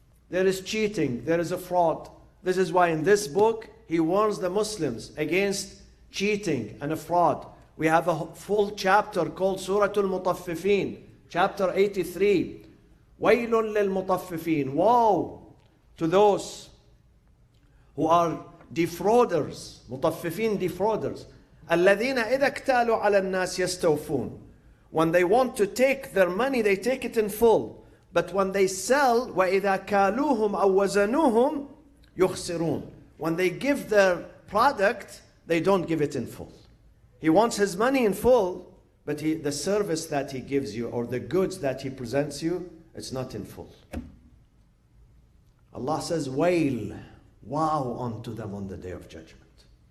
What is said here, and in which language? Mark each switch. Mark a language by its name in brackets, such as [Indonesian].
[English] There is cheating, there is a fraud. This is why in this book, he warns the Muslims against cheating and a fraud. We have a full chapter called Surah Al-Mutaffifin, chapter 83. [Arabic] وَيْلٌ لِلْمُطَفِّفِينَ. [English] Woe to those who are defrauders, مطففين defrauders. [Arabic] الذين إذا اكتالوا على الناس يستوفون. [English] When they want to take their money, they take it in full. But when they sell, [Arabic] وَإِذَا كَالُوهُمْ أَوْ وَزَنُوهُمْ يُخْسِرُونَ. [English] When they give their product, they don't give it in full. He wants his money in full, but the service that he gives you or the goods that he presents you, it's not in full. Allah says, wail, woe unto them on the day of judgment.